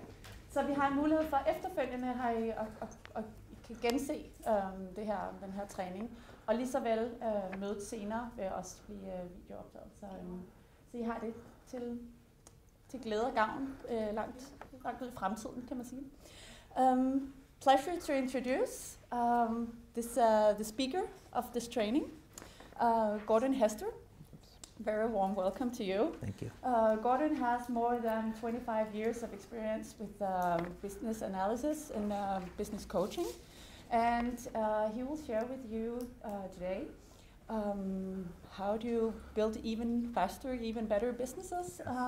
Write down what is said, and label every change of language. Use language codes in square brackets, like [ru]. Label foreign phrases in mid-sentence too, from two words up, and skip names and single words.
[da] Så vi har en mulighed for efterfølgende her at kan gense den her træning. Og lige så vel mødet senere vil også blive videooptaget. Så I har det til glæde og gavn langt ud i fremtiden, kan man sige. [en] Pleasure to introduce the speaker of this training, Gordon Hester. Very warm welcome to you. Thank you. Gordon has more than 25 years of experience with business analysis and business coaching, and he will share with you today how do you build even faster, even better businesses.